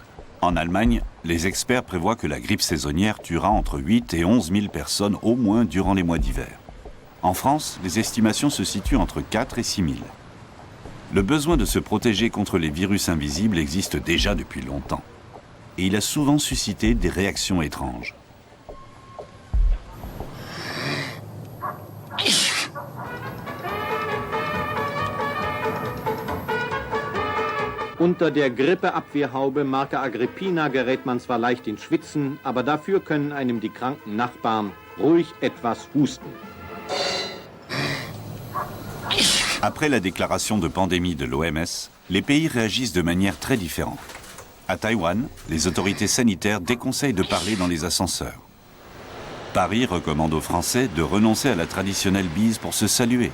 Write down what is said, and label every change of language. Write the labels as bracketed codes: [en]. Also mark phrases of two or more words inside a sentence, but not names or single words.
[fr] En Allemagne, les experts prévoient que la grippe saisonnière tuera entre 8 et 11 000 personnes au moins durant les mois d'hiver. En France, les estimations se situent entre 4 et 6 000. Le besoin de se protéger contre les virus invisibles existe déjà depuis longtemps. Et il a souvent suscité des réactions étranges. [de] Unter der Grippeabwehrhaube Marke Agrippina gerät man zwar leicht in Schwitzen, aber dafür können einem die kranken Nachbarn ruhig etwas husten. [fr] Après la déclaration de pandémie de l'OMS, les pays réagissent de manière très différente. À Taïwan, les autorités sanitaires déconseillent de parler dans les ascenseurs. Paris recommande aux Français de renoncer à la traditionnelle bise pour se saluer.